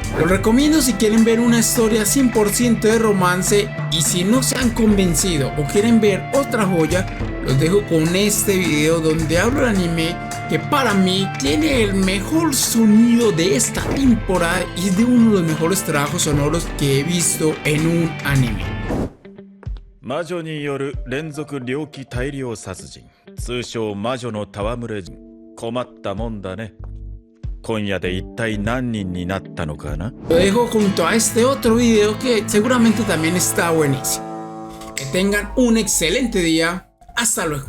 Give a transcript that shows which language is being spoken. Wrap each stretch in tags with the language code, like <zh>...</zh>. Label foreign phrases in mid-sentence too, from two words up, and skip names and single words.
<es>Lo recomiendo si quieren ver una historia 100% de romance, y si no se han convencido o quieren ver otra joya, los dejo con este video donde hablo del anime que para mí tiene el mejor sonido de esta temporada y es de uno de los mejores trabajos sonoros que he visto en un anime.</es> <ja>魔女による連続猟奇大量殺人、通称魔女の戯れ人。困ったもんだね。今夜で一体何人になったのかな?</ja> <es>Lo dejo junto a este otro video que seguramente también está buenísimo. Que tengan un excelente día. Hasta luego.</es>